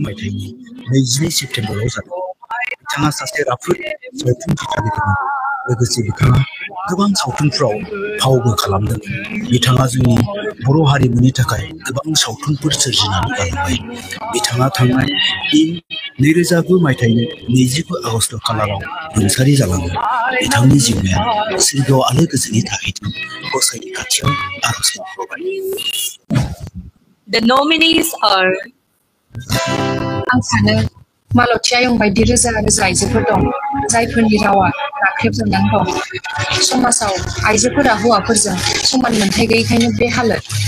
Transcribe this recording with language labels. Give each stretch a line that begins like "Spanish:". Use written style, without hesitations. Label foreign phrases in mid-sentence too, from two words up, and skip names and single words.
Bodo: मायथाइनि 22 सेप्तेम्बराव जादों बिथाङा सासे राफोद सावथुन दिथागिरिमोन लोगोसे बिथाङा गोबां सावथुनफ्राव फावबो खालामदों बिथाङा जोंनि बर' हारिमुनि थाखाय गोबां सावथुनफोर सोरजिनानै गालांबाय बिथाङा थांनाय इं 2009 मायथाइनि 20 आगस्ट खालाराव रुंसारि जालाङो बिथांनि जिउमाया सोरगोआव आलो गोजोनै थाहैथों गसाइनि खाथियाव आरज गाबबाय
English: The nominees are
Bodo: आं सानो मालतीया यं बायदि रोजा रोजा आइजोफोर दं जायफोरनि रावा नाख्रेबजानानै दं समाजाव आइजोफोरा हौवाफोरजों समान मोनथाय गैयैखायनो बे हालोद